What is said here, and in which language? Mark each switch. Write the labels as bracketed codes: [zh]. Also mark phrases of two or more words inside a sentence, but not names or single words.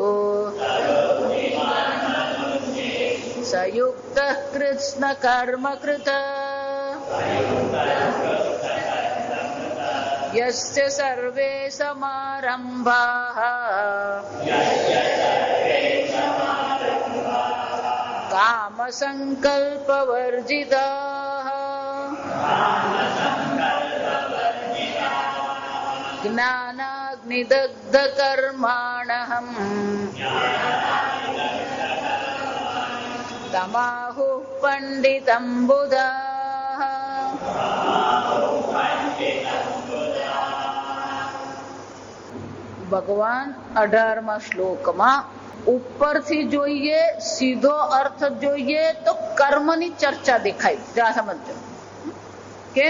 [sa] स युक्तः कृत्स्नकर्मकृत् यस्य सर्वे समारंभाः कामसङ्कल्पवर्जिताः ज्ञानाग्निदग्धकर्माणः तमाहुः पंडितं बुधाः। [gu] ભગવાન 18મા શ્લોકમાં ઉપરથી જોઈએ, સીધો અર્થ જોઈએ તો કર્મની ચર્ચા દેખાય. જરા સમજો કેમ?